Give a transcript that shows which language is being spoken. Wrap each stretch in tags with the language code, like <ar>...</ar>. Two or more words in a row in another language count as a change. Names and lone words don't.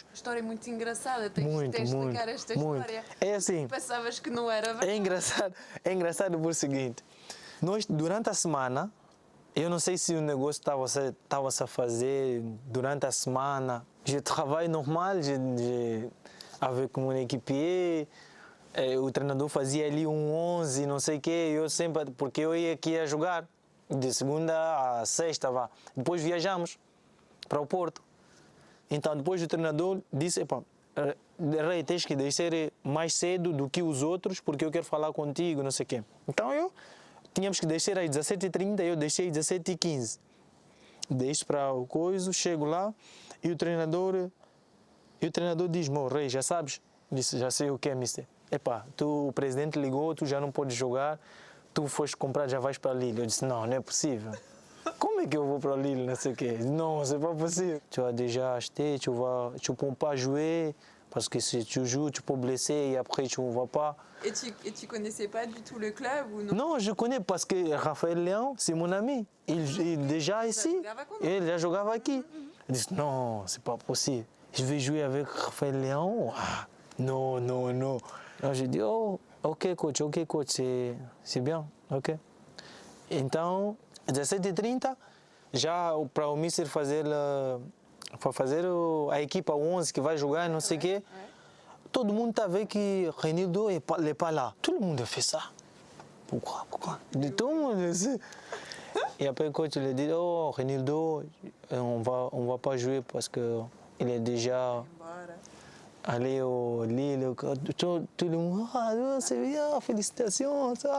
<pt>História muito engraçada, tens de explicar esta história. É assim. Pensavas que não era verdade. É engraçado por o seguinte, nós, durante a semana, eu não sei se o negócio estava-se a fazer durante a semana, je trabalho normal,</pt> <fr>avec mon équipier,</fr> <pt>o treinador fazia ali um 11, não sei o quê, eu sempre, porque eu ia aqui a jogar, de segunda a sexta, Depois viajamos para o Porto. Então, depois o treinador disse, Rei, tens que descer mais cedo do que os outros, porque eu quero falar contigo, não sei o quê. Então, tínhamos que descer às 17h30, eu deixei às 17h15. Deixo para o coisa, chego lá, e o treinador diz-me, Rei, já sabes? Disse, já sei o que é, mister. O presidente ligou, tu já não podes jogar, tu foste comprar, já vais para Lille. Eu disse, não é possível. Como é que eu vou para Lille, não sei o quê?</pt> <fr>Non, c'est pas possible. Tu as déjà acheté, tu peux pas jouer, parce que si tu joues, tu peux blesser et après tu ne vas pas. Et tu connaissais pas du tout le club ou non? Non, je connais parce que Raphaël Léon, c'est mon ami. Il est déjà ici, il</fr> <pt>já jogava aqui.</pt> <fr>Je dis, non, c'est pas possible. Je vais jouer avec Raphaël Léon? Non. Alors j'ai dit, ok coach, c'est bien, ok.</fr> <pt>Então, 17h30, já para o Mister fazer a equipa 11 que vai jogar, não sei o quê, todo mundo está a ver que Renildo</pt> <fr>n'est pas là. Tout le monde a fait ça. Pourquoi? Tout le monde sait. Et après le coach lui a dit, Renildo, on va pas jouer parce que il est déjà allé au Lille. Tout le monde, c'est bien, félicitations, ça.</fr>